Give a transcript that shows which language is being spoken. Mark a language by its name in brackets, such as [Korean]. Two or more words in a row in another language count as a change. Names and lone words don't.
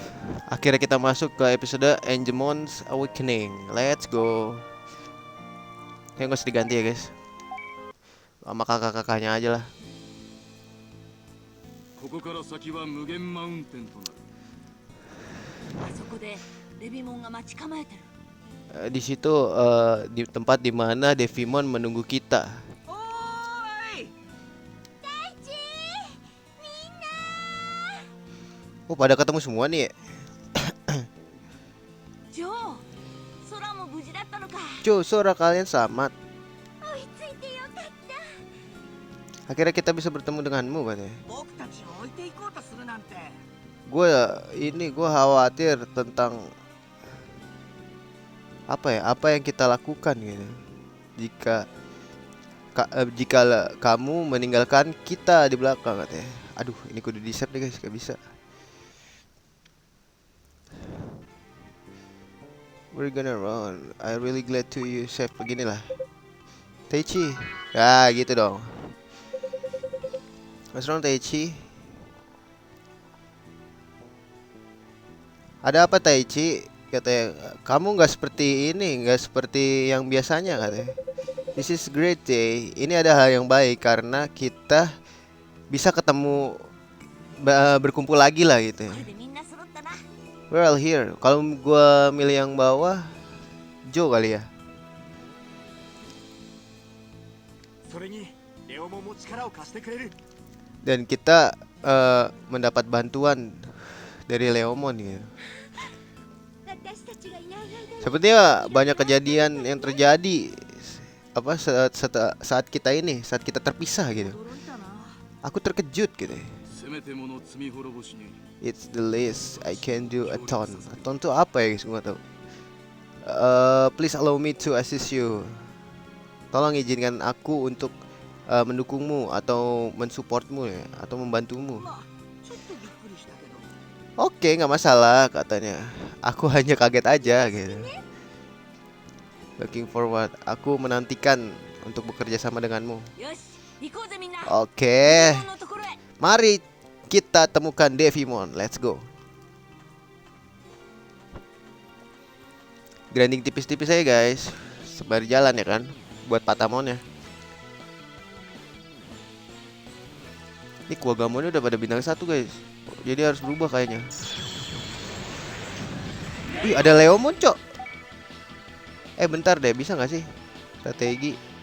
[Indonesian] Akhirnya kita masuk ke episode Angemon's Awakening. [English] Let's go. [Indonesian] Yang gak usah diganti ya guys. Sama kakak-kakaknya aja lah. [Japanese] ここから先は無限マウンテンとなる。あそこでレビモンが待ち構えてる。 [Indonesian] Di situ di tempat dimana Devimon menunggu kita. [Japanese] おーい、大地、みんな。 [Indonesian] Oh pada ketemu semua nih. [Japanese] ジョー、空も無事だったのか。 [Indonesian] Jo, suara kalian selamat. [Japanese] 追いついてよかった。 [Indonesian] Akhirnya kita bisa bertemu denganmu katanya. [Japanese] 僕たちを置いていこうとするなんて。 [Indonesian] Gue khawatir tentang apa yang kita lakukan gitu. Jika kamu meninggalkan kita di belakang katanya. Aduh, ini kudu di save deh guys, gak bisa. [English] We're gonna run. I really glad to you save [Indonesian] begini lah. [English] Taichi. [Indonesian] Ya gitu dong. [English] What's wrong Taichi? [Indonesian] Ada apa Taichi? Katanya, kamu nggak seperti ini, nggak seperti yang biasanya katanya. [English] This is great day. [Indonesian] Ini ada hal yang baik karena kita bisa ketemu, berkumpul lagi lah gitu. [Japanese] これでみんな揃ったな。 [English] We're all here. [Indonesian] Kalau gua milih yang bawah, Joe kali ya. [Japanese] それにレオモンも力を貸してくれる。 [Indonesian] Dan kita mendapat bantuan dari Leomon gitu. [Japanese] 私たちがいない間に。 [Indonesian] Sepertinya banyak kejadian yang terjadi saat kita terpisah gitu. [Japanese] 驚いたな。 [Indonesian] Aku terkejut gitu. [Japanese] せめてもの罪滅ぼしに。 [English] It's the least I can do a ton. [Indonesian] A ton itu apa ya guys? Gua nggak tahu. [English] Please allow me to assist you. [Indonesian] Tolong izinkan aku untuk mendukungmu atau mensupportmu ya, atau membantumu. [Japanese] まあちょっとびっくりしたけど。 [Indonesian] Oke, nggak masalah katanya. Aku hanya kaget aja gitu. [English] Looking forward. [Indonesian] Aku menantikan untuk bekerja sama denganmu. [Japanese] よし、行こうぜみんな。 [Indonesian] Oke, [Japanese] レビモンのところへ。 [Indonesian] mari kita temukan Devimon. [English] Let's go. [Indonesian] Grinding tipis-tipis aja guys, sembari jalan ya kan, buat Patamonnya. Ini Kuagamonnya udah pada bintang 1 guys, jadi harus berubah kayaknya. Wih, ada Leomon cok. Bentar deh, bisa nggak sih strategi?